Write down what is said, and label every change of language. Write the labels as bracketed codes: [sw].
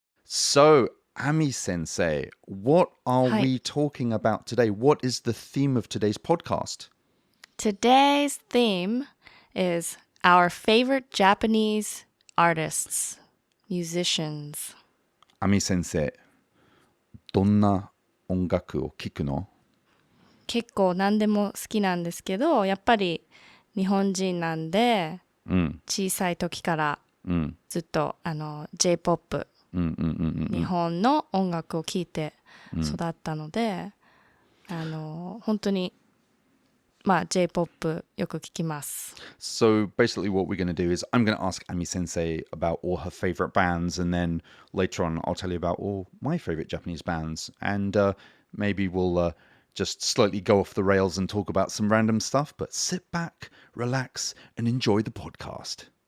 [en] So, Ami Sensei, what are we talking about today? What is the theme of today's podcast? Today's theme is our favorite Japanese artists, musicians. [ja] Ami Sensei, どんな音楽を聴くの？結構何でも好きなんですけど、やっぱり日本人なんで、小さい時からずっとJ-POP、日本の音楽を聴いて育ったので、本当にJ-POP よく聞きます。 [en] So basically what we're going to do is I'm going to ask Ami Sensei about all her favorite bands, and then later on I'll tell you about all my favorite Japanese bands, and maybe we'll just slightly go off the rails and talk about some random stuff, but sit back, relax, and enjoy the podcast.